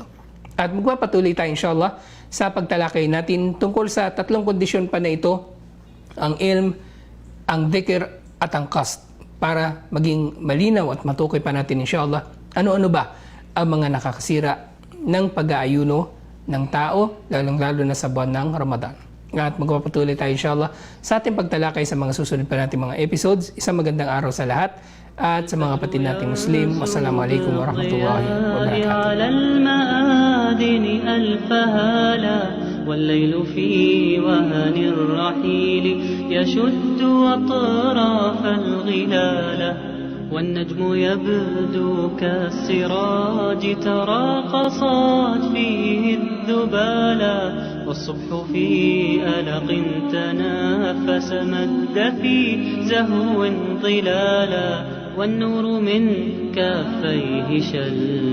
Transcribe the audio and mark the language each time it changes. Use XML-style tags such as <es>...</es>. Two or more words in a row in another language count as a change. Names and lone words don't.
<tl>At magpapatuloy tayo inshallah sa pagtalakay natin tungkol sa tatlong kondisyon pa na ito, ang ilm, ang dhikr at ang qasd, para maging malinaw at matukoy pa natin inshallah ano-ano ba ang mga nakakasira ng pag-aayuno ng tao, lalong-lalo na sa buwan ng Ramadan. At magpapatuloy tayo inshallah sa ating pagtalakay sa mga susunod pa natin mga episodes. Isang magandang araw sa lahat at sa mga kapatid nating Muslim.</tl> <ar>والسلام عليكم ورحمة الله وبركاته. والليل في وهن الرحيل يشد أطراف الغلالة والنجم يبدو كالسراج تراقصت فيه الذبالا والصبح في ألق تنافس مد في زهو ظلالا والنور من كافيه شل</ar>